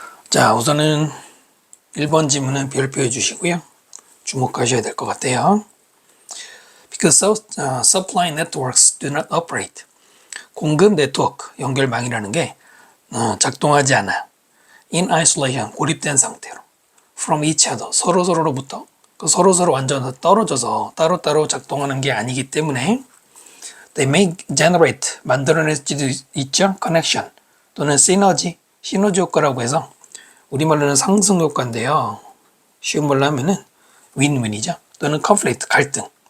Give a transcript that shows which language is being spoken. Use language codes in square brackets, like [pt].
[ko] 자, 우선은 1번 지문은 별표해 주시고요. 주목하셔야 될 것 같아요. [en] Because supply networks do not operate. [ko] 공급 네트워크, 연결망이라는 게 작동하지 않아. [en] In isolation, [ko] 고립된 상태로. [en] From each other, [ko] 서로서로로부터. 서로서로 완전 떨어져서 따로따로 작동하는 게 아니기 때문에 [en] They may generate, [ko] 만들어낼 수도 있죠. Connection, 또는 시너지, 시너지 효과라고 해서 우리말로는 상승 효과인데요. 쉬운 말로 하면은 윈윈이죠. 또는 conflict, 갈등.